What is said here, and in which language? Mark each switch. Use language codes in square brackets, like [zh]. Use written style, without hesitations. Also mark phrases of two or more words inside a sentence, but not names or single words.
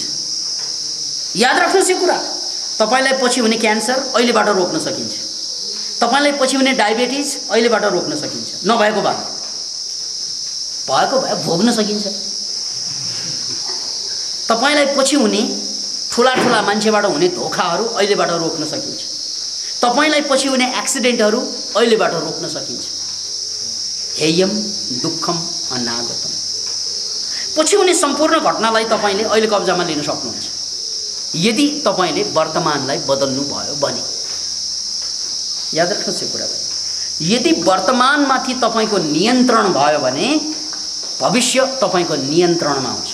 [ne] याद राख्नुहोस् यो कुरा, तपाईलाई पछि हुने क्यान्सर अहिलेबाट रोक्न सकिन्छ, तपाईलाई पछि हुने डायबिटिज अहिलेबाट रोक्न सकिन्छ, नभएको भए भएको भए भोग्न सकिन्छ। तपाईलाई पछि हुने ठुला ठुला मान्छेबाट हुने धोखाहरू अहिलेबाट रोक्न सकिन्छ, तपाईलाई पछि हुने एक्सिडेन्टहरू अहिलेबाट रोक्न सकिन्छ। [sa] हेयम दुःखम अनागतम। [ne] पछि हुने सम्पूर्ण घटनालाई तपाईले अहिले कब्जामा लिन सक्नुहुन्छ यदि तपाईले वर्तमानलाई बदल्नु भयो भने। याद राख्नुहोस् यो कुरालाई, यदि वर्तमानमाथि तपाईको नियन्त्रण भयो भने भविष्य तपाईको नियन्त्रणमा आउँछ।